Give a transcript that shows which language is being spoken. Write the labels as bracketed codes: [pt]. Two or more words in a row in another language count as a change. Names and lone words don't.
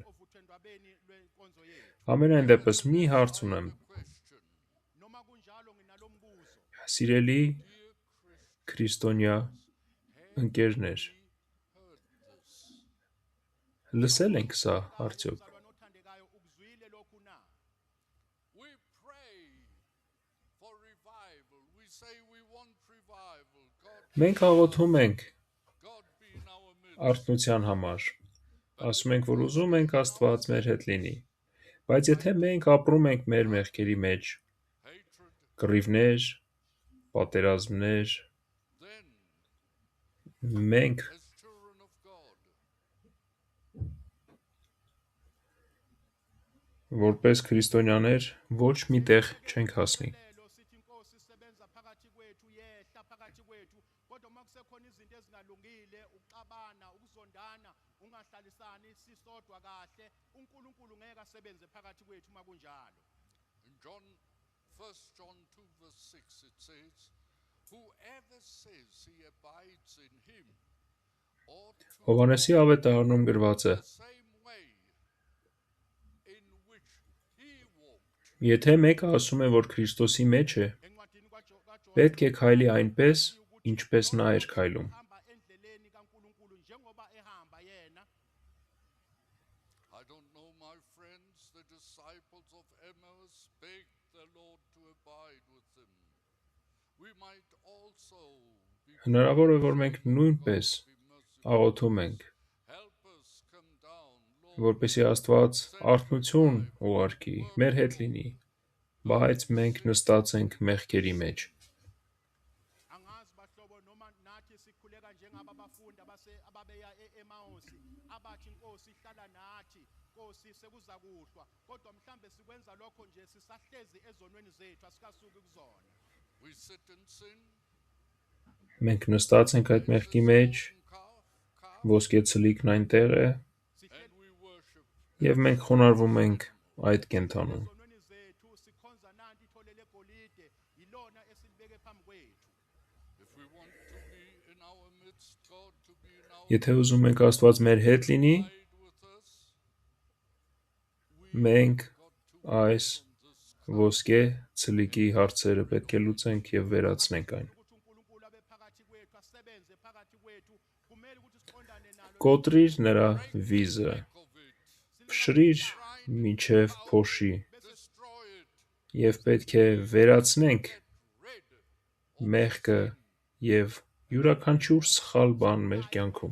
[zu] ovuthondwabeni lwenkonzo yethu [hy] Ամենայն դեպս մի հարց ունեմ։ [en] Question. [zu] noma kunjalo nginalo mbuzo [hy] Սիրելի [en] Dear Christian, [hy] քրիստոնյա ընկերներ, [en] heard this. [hy] լսել ենք սա արդյոք։ [zu] Mzalwane othandekayo ukuzwile lokhu na [en] We pray for revival. We say we want revival. [hy] Մենք աղոթում ենք [en] God be in our midst. [hy] արթնության համար։ Ասում ենք, որ ուզում ենք Աստված մեր հետ լինի։ Բայց եթե մենք ապրում ենք մեր մեղքերի մեջ, [en] Hatred, [hy] կռիվներ, պատերազմներ, [en] then, [hy] մենք [en] as children of God, [hy] որպես քրիստոնյաներ ոչ մի տեղ չենք հասնի։ [zu] lelo sithi inkosi isebenza phakathi kwethu yehla phakathi kwethu kodwa uma kusekhona izinto ezingalungile ukuxabana ukuzondana ungahlalisani sisodwa kahle uNkulunkulu ngeke asebenze phakathi kwethu uma kunjalo [en] in John, 1 John 2 verse 6, it says, whoever says he abides in him ought to [hy] Հովհաննեսի ավետարանում գրված է. [en] the same way in which he walked. [hy] Եթե մեկը ասում է, որ Քրիստոսի մեջ է, [zu] encwadini kaJohn [hy] պետք է քայլի այնպես, ինչպես նա էր քայլում։ [zu] hamba endleleni kaNkulunkulu njengoba ehamba yena [en] I don't know, my friends, the disciples of Emmaus begged the Lord to abide with them. We might also be [hy] Հնարավոր է, որ մենք նույնպես [en] be merciful. [hy] աղոթում ենք, [en] Help us come down, Lord. [hy] որպեսզի Աստված արթնություն ուղարկի, մեր հետ լինի, բայց մենք նստած ենք մեղքերի մեջ։ [zu] angazi bahlobo njengoba noma nathi sikhuleka njengaba bafundi ababeya eMausi abathi inkosi ihlala nathi Nkosi sekuza kuhlwa kodwa mhlambe sikwenza lokho nje sisahlezi ezonweni zethu asikasuki kuzona [en] We sit in sin. [hy] Մենք նստած ենք այդ մեղքի մեջ, ոսկե ցլիկն այնտեղ է, [en] And we worship. [hy] եւ մենք խոնարհվում ենք այդ կենթանուն։ [zu] ezonweni zethu sikhonza nanti itholele golide yilona esilibeke phambi kwethu [en] If we want to be in our midst, God to be in our [hy] Եթե ուզում ենք Աստված մեր հետ լինի, [en] side with us, we [hy] մենք [en] got to [hy] այս [en] on this [hy] ոսկե ցլիկի հարցերը պետք է լուծենք եւ վերացնենք այն։ [zu] ukuthi uNkulunkulu abe phakathi kwethu asebenze phakathi kwethu kumele ukuthi siqondane nalo [hy] Կոտրիր նրա վիզը, [en] of it, [hy] փշրիր միջև փոշի [en] destroy it, [hy] եւ պետք է վերացնենք [en] rid [hy] մեղքը եւ յուրաքանչյուր սխալ բան մեր կյանքում։